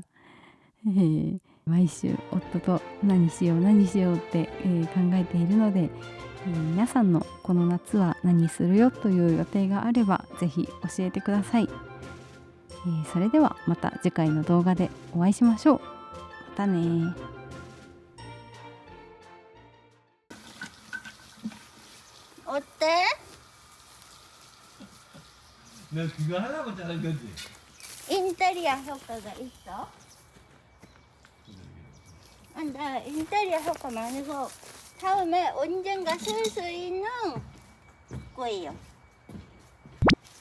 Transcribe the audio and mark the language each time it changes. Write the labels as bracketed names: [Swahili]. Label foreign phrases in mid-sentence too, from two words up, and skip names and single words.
[Japanese] 毎週夫と何しようって、考えているので、皆さんのこの夏は何するよという予定があればぜひ教えてください。それではまた次回の動画でお会いしましょう。またね。 [Korean] 어때? 내가 그거 하려고 자른 거지. 인테리어 효과가 있어? 나 인테리어 효과 많아서 다음에 언젠가 쓸 수 있는 거예요.